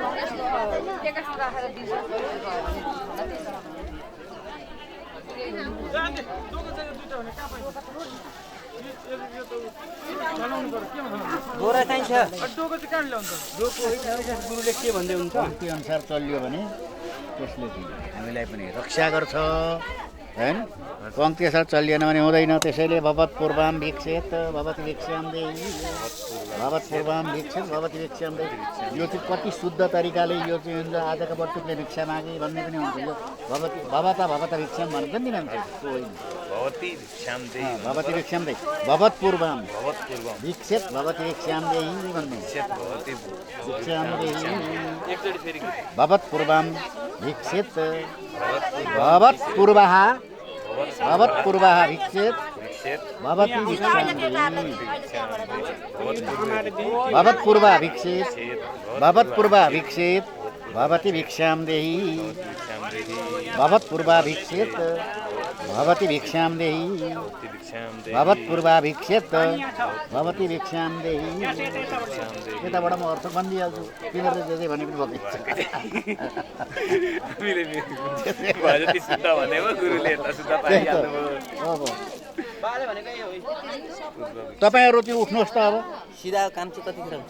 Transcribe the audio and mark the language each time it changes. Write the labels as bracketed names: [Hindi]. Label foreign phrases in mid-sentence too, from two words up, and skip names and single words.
[Nepali] बोरा चाहिन्छ गुरुले के भन्दै हुन्छ त्यो अनुसार चलियो भने त्यसले हामीलाई पनि रक्षा गर्छ हैन पङ्क्ति अनुसार चलिएन भने हुँदैन त्यसैले [Sanskrit] भवत् पूर्वाम भिक्षेत भवति भिक्षाम देहि भवत् पूर्वाम भिक्षेत भवति भिक्षाम देहि [Nepali] यो चाहिँ कति शुद्ध तरिकाले यो चाहिँ हुन्छ आजका बटुकले भिक्षा मागे भन्ने पनि हुन्छ यो [Sanskrit] भवति भवता भिक्षाम [Nepali] भन्छ नि मान्छे [Sanskrit] भवति भिक्षाम देहि भवति भिक्षाम देहि भवत् पूर्वाम भिक्षेत भवति भिक्षाम देहि भन्ने भिक्षाम देहि [Nepali] एकचोटि फेरि [Sanskrit] भवत् पूर्वाम भिक्षेत भवत् पूर्वः भिक्षेत भवति भिक्षाम देहि भवत् पूर्वः भिक्षेत भवति भिक्षाम देहि भवत् पूर्वः भिक्षेत भवति भिक्षाम देहि भवत् पूर्वः भिक्षेत भवति भिक्षाम देहि [Nepali] यताबाट म अर्थ भनिदिइहाल्छु तिनीहरूले जे जे भने पनि भनिदिन्छ गुरुले शुद्ध भनेको गुरुले शुद्ध पाइहाल्नु अब बाले भनेको यही हो तपाईँहरू चाहिँ उठ्नुहोस् त अब सिधा काम चाहिँ कतिखेर हुन्छ